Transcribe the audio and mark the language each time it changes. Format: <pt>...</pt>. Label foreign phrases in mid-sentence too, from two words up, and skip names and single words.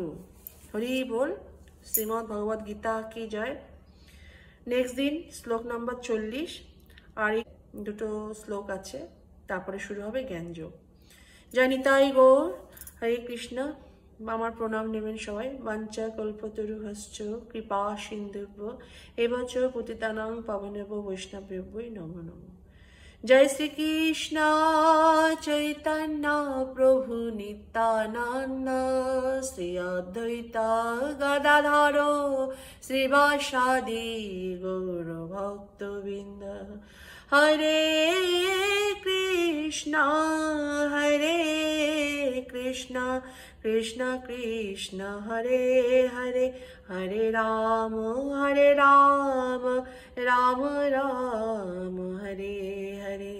<bn>হরি বল। শ্রীমদ্ ভগবদ গীতা কি জয়। নেক্সট দিন শ্লোক নাম্বার 40 আর দুটো শ্লোক আছে, তারপরে শুরু হবে জ্ঞানযোগ। জয় নিতাই গৌর। হরে কৃষ্ণ। আমার প্রণাম নেবেন সবাই।</bn> <sa>বাঞ্ছা কল্পতরুভ্যশ্চ কৃপা সিন্ধুভ্য এব চ পতিতানাং পাবনেভ্যো বৈষ্ণবেভ্যো নমো নমঃ। জয় শ্রীকৃষ্ণ চৈতন্য প্রভু নিত্যানন্দ শ্রী অদ্বৈত গদাধর শ্রীবাসাদি গৌর ভক্তবৃন্দ। হরে কৃষ্ণ কৃষ্ণ কৃষ্ণ হরে হরে হরে রাম রাম রাম হরে হরে।</sa>